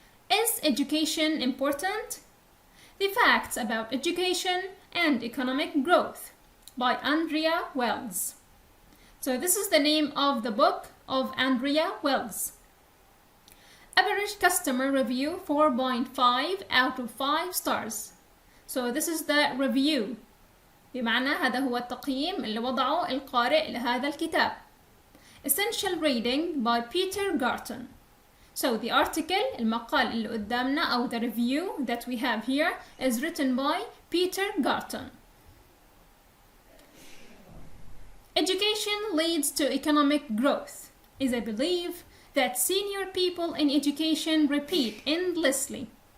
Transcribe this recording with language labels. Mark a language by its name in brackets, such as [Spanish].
[English] Is education important? The Facts About Education and Economic Growth by Andrea Wells. So this is the name of the book of Andrea Wells. Average customer review 4.5 out of 5 stars. So this is the review. [Arabic] بمعنى هذا هو التقييم اللي وضعه القارئ لهذا الكتاب. [English] Essential reading by Peter Garton. So the article, المقال اللي قدامنا أو the review that we have here is written by Peter Garton. Education leads to economic growth is a belief that senior people in education repeat endlessly.